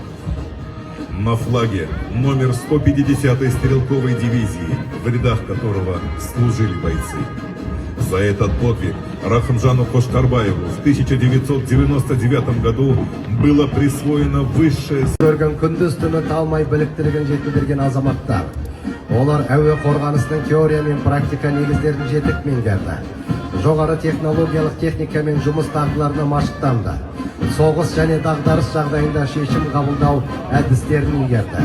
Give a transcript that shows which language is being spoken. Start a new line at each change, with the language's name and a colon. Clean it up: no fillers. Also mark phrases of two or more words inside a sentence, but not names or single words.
Russian: На флаге номер 150-й стрелковой дивизии, в рядах которого служили бойцы. За этот подвиг Рахымжану Кошкарбаеву в 1999 году было присвоено высшее
Kazakh: Олар әуе қорғанысының теория мен практика негіздерін жетік меңгерді. Жоғары технологиялық техника мен жұмыс дағдыларына машықтанды. Соғыс және дағдарыс жағдайында шешім қабылдау әдістерін игерді.